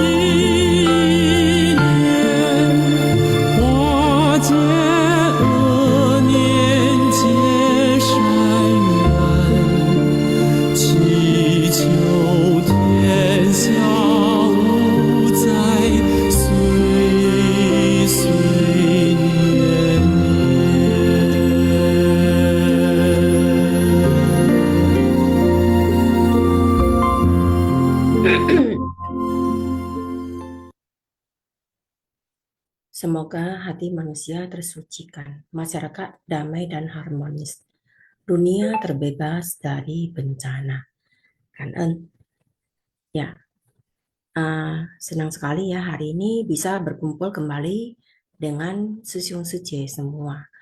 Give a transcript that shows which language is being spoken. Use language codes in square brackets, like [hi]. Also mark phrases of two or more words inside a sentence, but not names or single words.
[zh] 念，化解恶念，结善缘，祈求天下无灾，岁岁年年。 [id] Semoga hati manusia tersucikan, masyarakat damai dan harmonis, dunia terbebas dari bencana. Kangen. Ya, senang sekali ya hari ini bisa berkumpul kembali dengan Susyung Suje semua.